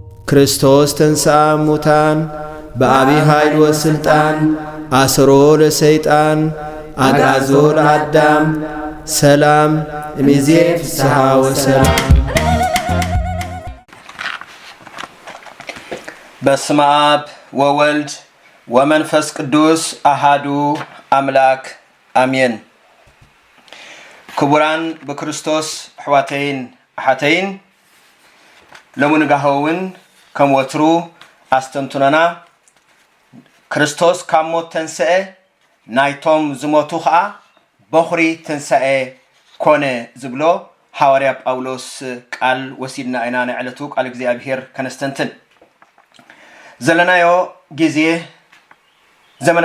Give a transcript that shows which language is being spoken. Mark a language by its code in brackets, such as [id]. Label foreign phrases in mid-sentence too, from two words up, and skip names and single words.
[gez] ክርስቶስ ተንሥአ እሙታን በአቢይ ኃይል ወስልጣን አስሮ ለሰይጣን አግዓዞ ለአዳም ሰላም እምይእዜሰ ፍስሐ ወሰላም። በስመ አብ ወወልድ ወመንፈስ ቅዱስ አሃዱ አምላክ አሜን። [ti] ክቡራን በክርስቶስ አሕዋተይን አሓተይን ለሙንጋኸውን ከም ወትሩ አስተምቱነና ክርስቶስ ካብ ሞት ተንስአ ናይቶም ዝሞቱ ከዓ በኹሪ ትንሣኤ ኮነ ዝብሎ ሐዋርያ ጳውሎስ ቃል ወሲድና ኢና ናይ ዕለቱ ቃል እግዚአብሔር ከነስተንትን ዘለናዮ ጊዜ ዘመነ